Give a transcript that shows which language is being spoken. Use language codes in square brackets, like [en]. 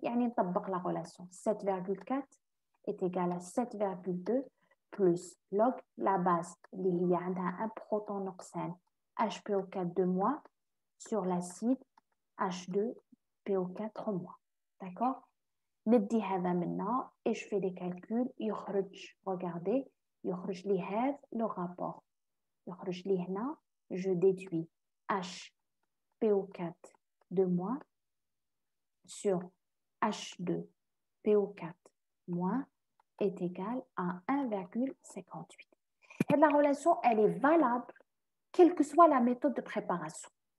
[fr] Et on établit la relation. 7,4 est égal à 7,2 plus log la base. Il y a un proton oxygène HPO4 2- sur l'acide H2PO4-. D'accord? [ar] ندي هذا منا [fr] et je fais des calculs. [ar] يخرج, [fr] regardez, [ar] يخرج لي هذا le rapport. يخرج لي هنا, [fr] je déduis HPO4 2- sur H2PO4- est égal à 1,58. Et la relation, elle est valable quelle que soit la méthode de préparation.